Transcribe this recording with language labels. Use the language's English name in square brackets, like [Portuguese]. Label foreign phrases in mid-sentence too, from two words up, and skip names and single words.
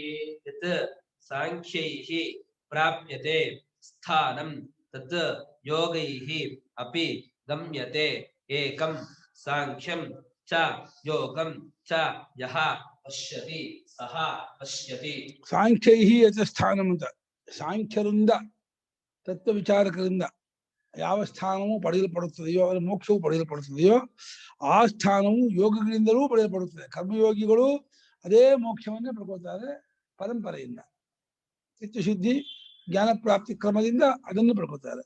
[Sanskrit] ಯತ್ ಸಾಂಖ್ಯೈಃ ಪ್ರಾಪ್ಯತೆ ಸ್ಥಾನಂ ತತ್ ಯೋಗೈಃ ಅಪಿ ಗಮ್ಯತೆ. ಏಕಂ ಸಾಂಖ್ಯಂ ಚ ಯೋಗಂ ಚ ಯಃ ಪಶ್ಯತಿ ಸಹ ಪಶ್ಯತಿ. ಸಾಂಖ್ಯೈಹಿ ಯತ್ ಸ್ಥಾನಂ [Kannada] ಅಂತ, ಸಾಂಖ್ಯರಿಂದ ತತ್ವ ವಿಚಾರಕರಿಂದ ಯಾವ ಸ್ಥಾನವು ಪಡೆಯಲ್ಪಡುತ್ತದೆಯೋ, ಅದರ ಮೋಕ್ಷವು ಪಡೆಯಲ್ಪಡುತ್ತದೆಯೋ ಆ ಸ್ಥಾನವು ಯೋಗಗಳಿಂದಲೂ ಪಡೆಯಲ್ಪಡುತ್ತದೆ. ಕರ್ಮಯೋಗಿಗಳು ಅದೇ ಮೋಕ್ಷವನ್ನೇ ಪಡ್ಕೊಳ್ತಾರೆ ಪರಂಪರೆಯಿಂದ. ಚಿತ್ತಶುದ್ಧಿ ಜ್ಞಾನ ಪ್ರಾಪ್ತಿ ಕ್ರಮದಿಂದ ಅದನ್ನು ಪಡ್ಕೊಳ್ತಾರೆ.